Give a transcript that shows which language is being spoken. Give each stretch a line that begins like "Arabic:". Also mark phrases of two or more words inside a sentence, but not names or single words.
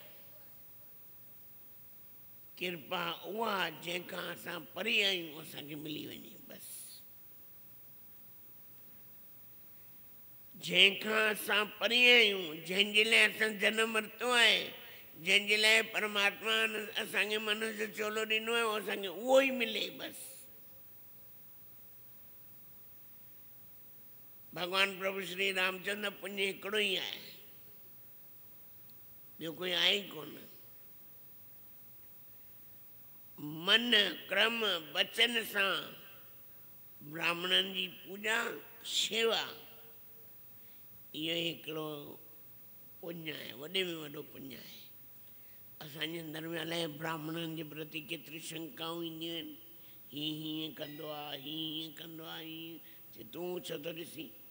Sindhi: कृपा उहा जंहिंखां असां परे आहियूं असांखे मिली वञे बसि। जंहिंखां असां परे आहियूं, जंहिंजे लाइ असां जनम वरितो आहे, जंहिंजे लाइ परमात्मा असांखे मनुष्य चोलो ॾिनो आहे, असांखे उहो ई मिले बसि। भगवान प्रभु श्री रामचंद्र पुञ हिकिड़ो ई आहे, ॿियो कोई आहे ई कोन। मन क्रम वचन सां ब्राह्मणनि जी पूॼा शेवा, इहो हिकिड़ो पुण्य आहे, वॾे में वॾो पुण्य आहे। असांजे अंदरि में अलाए ब्राह्मणनि जे प्रति केतिरी शंकाऊं ईंदियूं आहिनि। हीअं कंदो आहे, हीअं कंदो आहे, हीअं तूं छो थो ॾिसी?